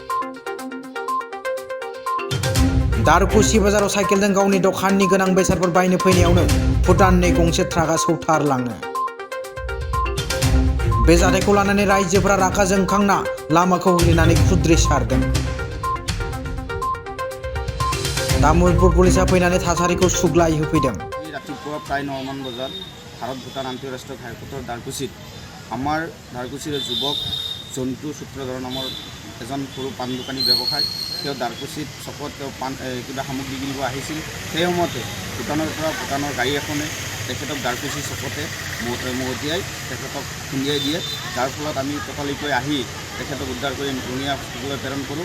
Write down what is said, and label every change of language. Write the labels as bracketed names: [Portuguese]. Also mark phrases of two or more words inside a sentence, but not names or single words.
[Bodo] दारकुसि बाजाराव साइकेलजों गावनि दखाननि गोनां बेसादफोर बायनो फैनायावनो भुटाननि गंसे ट्राकआ सौथारलाङो। बे जाथायखौ लानानै रायजोफोरा रागा जोंखांना लामाखौ होथेनानै खुद्रिसारदों। तामुलपुर पुलिसा फैनानै थासारिखौ सुग्लाय होफैदों। रातिपुवा प्राय [Assamese] 9 মান বজাত ভাৰত ভূটান আন্তঃৰাষ্ট্ৰীয় ঘাইপথৰ দাৰকুচিত আমাৰ দাৰকুচিৰ যুৱক জন্তু সূত্ৰধৰ নামৰ এজন সৰু পাণ দোকানী ব্যৱসায় তেওঁ দাৰকুচিত চকত তেওঁ পাণ কিবা সামগ্ৰী কিনিব আহিছিল। সেই সময়তে ভূটানৰ গাড়ী এখনে তেখেতক দাৰকুচি চকতে মহতিয়াই তেখেতক খুন্দিয়াই দিয়ে, যাৰ ফলত আমি ততালিকৈ আহি তেখেতক উদ্ধাৰ কৰি ৰঙিয়া হস্পিটেললৈ প্ৰেৰণ কৰোঁ।